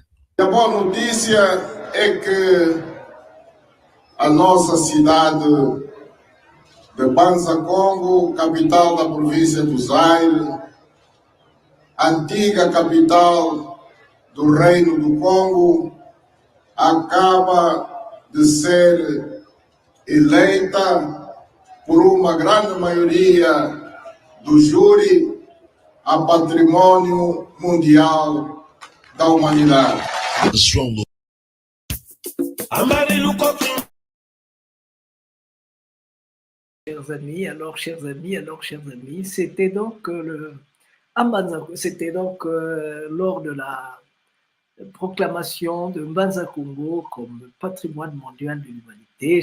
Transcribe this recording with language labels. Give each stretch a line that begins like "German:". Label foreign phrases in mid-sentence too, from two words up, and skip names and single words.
Portuguese: A boa notícia é que a nossa cidade de Banza Congo, capital da província do Zaire, antiga capital do Reino do Congo, acaba de ser eleita por uma grande maioria do júri a patrimônio mundial da humanidade. João Lu.
French: Chers amis, c'était donc lors de la proclamation de Mbanza Congo comme patrimoine mondial de l'humanité.